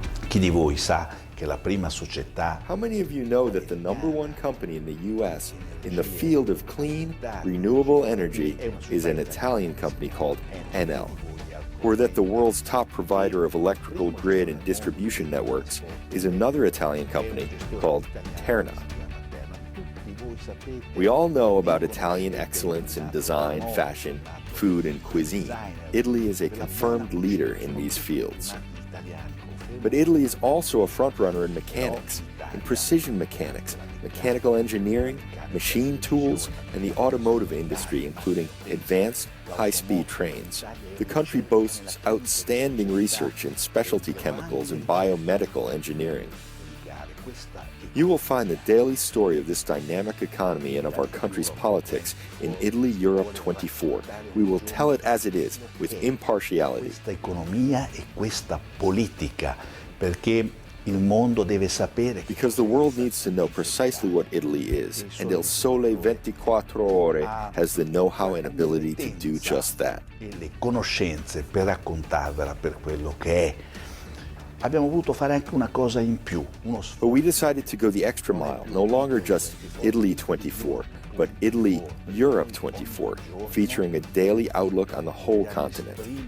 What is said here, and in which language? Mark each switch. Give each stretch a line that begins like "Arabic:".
Italian: Chi di voi sa che la prima società?
English: How many of you know that the number one company in the U.S. in the field of clean, renewable energy is an Italian company called Enel? Or that the world's top provider of electrical grid and distribution networks is another Italian company called Terna? We all know about Italian excellence in design, fashion, food, and cuisine. Italy is a confirmed leader in these fields. But Italy is also a frontrunner in mechanics, in precision mechanics, mechanical engineering, machine tools, and the automotive industry, including advanced high-speed trains. The country boasts outstanding research in specialty chemicals and biomedical engineering. You will find the daily story of this dynamic economy and of our country's politics in Italy Europe 24. We will tell it as it is, with impartiality.
Italian: Questa economia e questa politica, perché il mondo deve sapere.
English: Because the world needs to know precisely what Italy is, and Il Sole 24 Ore has the know-how and ability to do just that.
Italian: E le conoscenze per raccontarvela per quello che è. Abbiamo voluto fare anche una cosa in più.
English: But we decided to go the extra mile, no longer just Italy 24, but Italy Europe 24, featuring a daily outlook on the whole continent.